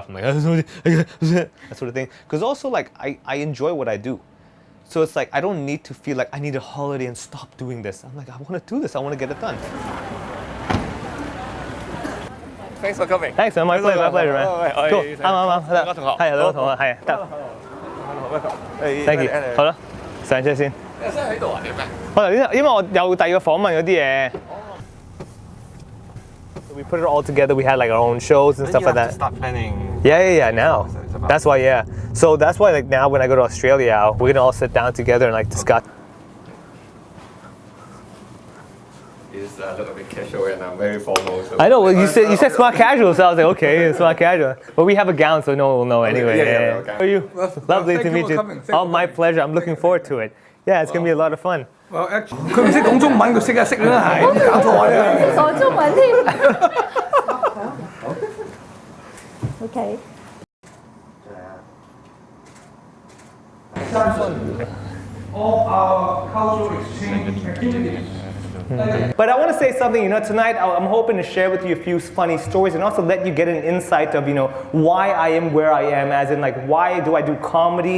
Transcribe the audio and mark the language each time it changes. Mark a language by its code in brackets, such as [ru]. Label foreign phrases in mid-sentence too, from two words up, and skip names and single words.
[en] I'm like, that sort of thing. Because also, like, I enjoy what I do. So it's like, I don't need to feel like I need a holiday and stop doing this. I'm like, I want to do this. I want to get it done. Thanks for coming. Thanks, man. My pleasure, man. Cool. [yue] 啱。係兩個同學，係得。 [en] Thank you。 [yue] 好啦，上車先。你真係喺度啊？點咩？我頭先因為我有第二個訪問嗰啲嘢。 [en] We put it all together. We had like our own shows and stuff like that. Start planning. Yeah. Now, that's why. Yeah. So that's why like now when I go to Australia, we're gonna all sit down together and like discuss. You just look a bit casual and I'm very formal. So I know. Well, you said smart casual, so I was like, okay, smart casual. But we have a gown, so no one will know anyway. Yeah. How are you? Lovely to meet you. Oh, my pleasure. I'm looking forward to it. Yeah, it's gonna be a lot of fun. [yue] 佢唔識講中文，佢識啦，係搞錯啊！講中文添。OK。 [en] All our cultural exchange activities. But I want to say something, tonight I'm hoping to share with you a few funny stories and also let you get an insight of, why I am where I am, as in like, why do I do comedy?